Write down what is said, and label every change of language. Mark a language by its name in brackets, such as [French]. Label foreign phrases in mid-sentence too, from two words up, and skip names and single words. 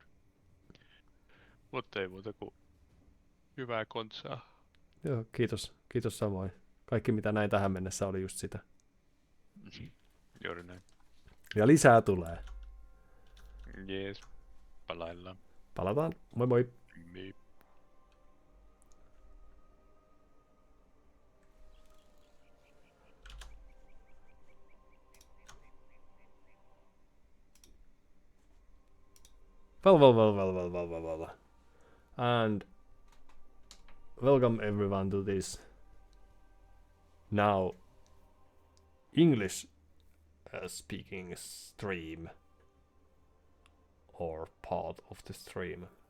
[Finnish] Mutta ei muuta kuin hyvää kontsaa. Joo, kiitos. Kiitos samoin. Kaikki mitä näin tähän mennessä oli just sitä. Juuri näin. Ja lisää tulee. Jees. Palaillaan. Palataan. Moi moi. Niin. [English] Well. And welcome everyone to this now English speaking stream or part of the stream.